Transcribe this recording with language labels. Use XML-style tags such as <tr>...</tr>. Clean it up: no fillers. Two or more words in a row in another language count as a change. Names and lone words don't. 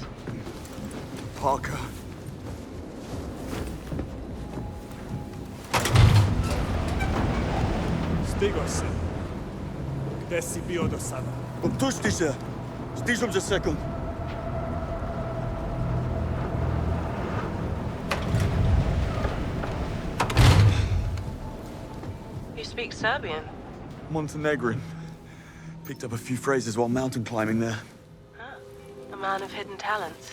<sr>Parker. Stigo se. Gde si bio do sada? Opusti se. Stižem za sekund.</sr> <en>You speak Serbian? Montenegrin. Picked up a few phrases while mountain climbing there. A man of hidden talents.</en>